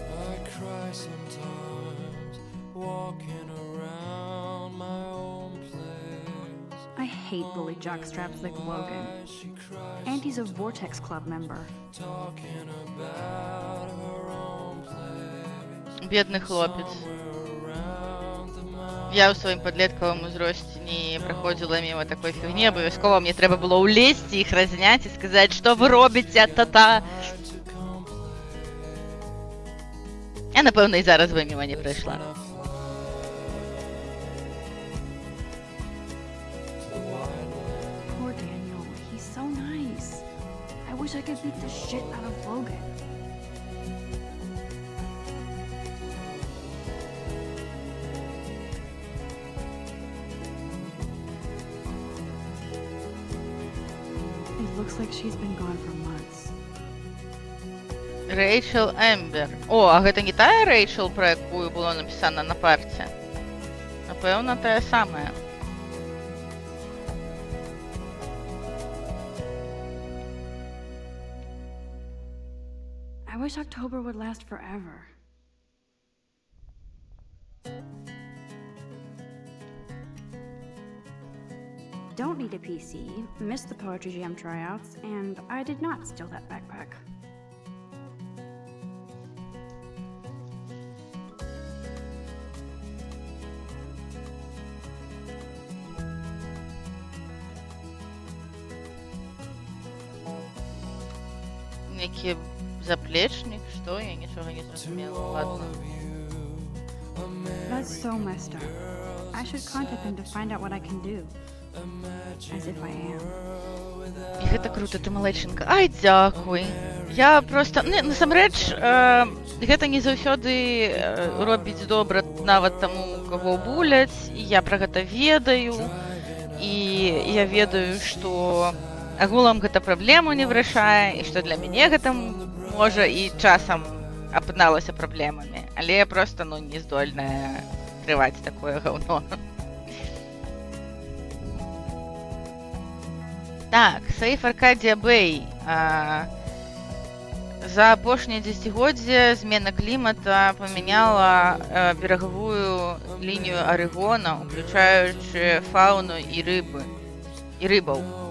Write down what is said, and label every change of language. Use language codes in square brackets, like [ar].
[en] I cry sometimes, walking around my own place. I hate bully jockstraps like Logan. She cries, And he's a Vortex Club member. talking about her own place. [be] Бедны хлопец. [en] Around the mountain, [be] Я ў сваім падлеткавым узросце не праходзіла міма такой фігні, абавязкова мне трэба было ўлезці, іх разняць і сказаць, што вы робіце, та-та. Я, напэўна, і зараз бы міма не прайшла. [en] Poor Daniel. He's so nice. I wish I could beat the shit out of Logan. It looks like she's been gone for months. [be] Рэйчел Ембер. О, а гэта не тая Рэйчел, пра якую было напісана на парце? Напэўна, тая самая. [en] I wish October would last forever. Don't need a PC, missed the Poetry Jam tryouts, and I did not steal that backpack. [be] Некі заплечнік, што? Я нічога не зразумела. Ладно. [en] That's so messed up. I should contact them to find out what I can do. As if I am. [be] І гэта круто, ты малайчынка. Ай, дзякуй. Я проста... Насамрэч, гэта не заўсёды робіць добра нават таму, каго буляць. І я пра гэта ведаю. І я ведаю, што агулам гэта праблему не вырашае, і што для мяне гэта можа і часам апыналася праблемамі. Але я проста, не здольная трываць такое гаўно. Так, Safe Arcadia Bay. За апошняе дзесяцігоддзе змена клімата памяняла берагавую лінію Арэгона, уключаючы фауну і рыбаў.